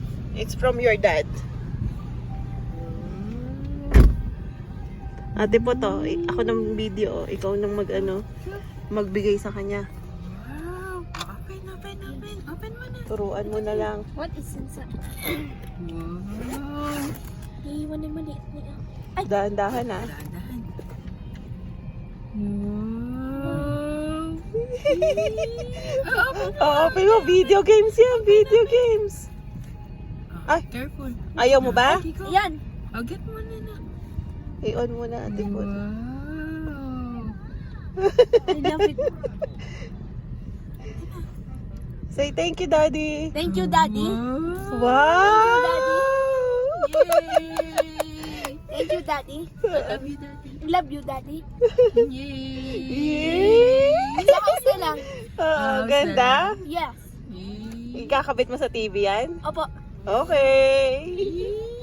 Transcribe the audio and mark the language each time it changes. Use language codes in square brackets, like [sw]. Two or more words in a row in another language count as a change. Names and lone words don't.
[en] It's from your dad. [tl] Ate po to, ako ng video, ikaw nang magbigay sa kanya. Wow! Open mo na. Turuan mo na lang. [en] What is inside? Wow! [tl] Iiwan yung maliit niya. Dahan-dahan ah. Dahan-dahan. Wow! Open mo, [en] video games [tl] yan, [en] video games. Ay. Careful. [tl] Ayaw mo ba? Yan! Get mo na. I-on mo na, ate po. [en] Wow! I love it. Say thank you, Daddy. Thank you, Daddy. Wow! Yay! Thank you, Daddy. I love you, Daddy. Love you, Daddy. Yay! Yay! [tl] Sa house na lang. Ganda. [en] Yes. Yay! [tl] Ikakabit mo sa TV yan? Opo. [en] Okay.